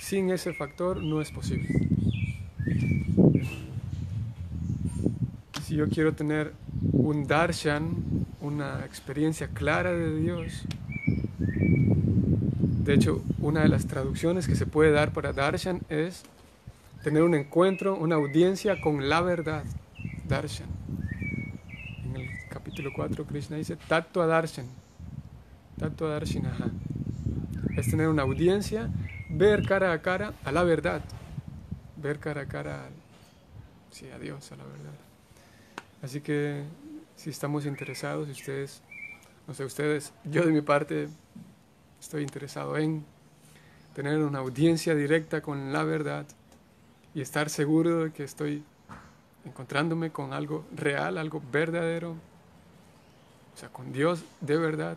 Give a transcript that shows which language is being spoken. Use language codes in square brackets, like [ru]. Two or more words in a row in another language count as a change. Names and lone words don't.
[es] Sin ese factor no es posible. Si yo quiero tener un darshan, una experiencia clara de Dios, de hecho, una de las traducciones que se puede dar para darshan es tener un encuentro, una audiencia con la verdad, darshan. En el capítulo 4 Krishna dice [sa] तत्त्व दर्शन, तत्त्व दर्शिनः. [es] Es tener una audiencia, ver cara a cara a la verdad, ver cara a cara a Dios, a la verdad. Así que si estamos interesados, ustedes, no sé, ustedes, yo de mi parte estoy interesado en tener una audiencia directa con la verdad y estar seguro de que estoy encontrándome con algo real, algo verdadero, o sea, con Dios de verdad.